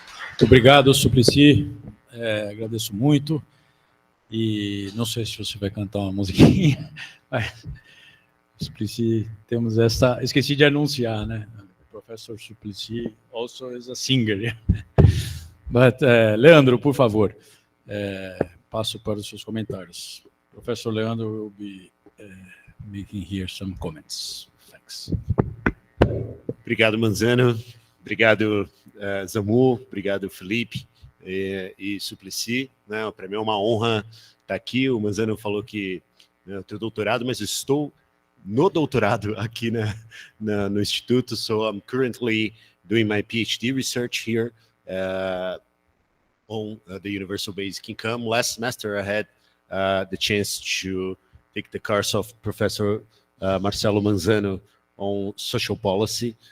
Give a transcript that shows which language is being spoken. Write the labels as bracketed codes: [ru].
[pt] Muito obrigado, Suplicy. Agradeço muito. E não sei se você vai cantar uma musiquinha, mas, Suplicy, temos essa... Esqueci de anunciar, né? [en] Professor Suplicy also is a singer. But, [pt] Leandro, por favor, passo para os seus comentários. [en] Professor Leandro will be making here some comments. Thanks. [pt] Obrigado, Manzano. Obrigado, Zamu. Obrigado, Felipe e Suplicy. Para mim é uma honra estar aqui. O Manzano falou que eu tenho doutorado, mas eu estou no doutorado aqui no Instituto. [en] So I'm currently doing my PhD research here on the Universal Basic Income. Last semester I had the chance to take the course of Professor Marcelo Manzano on social policy.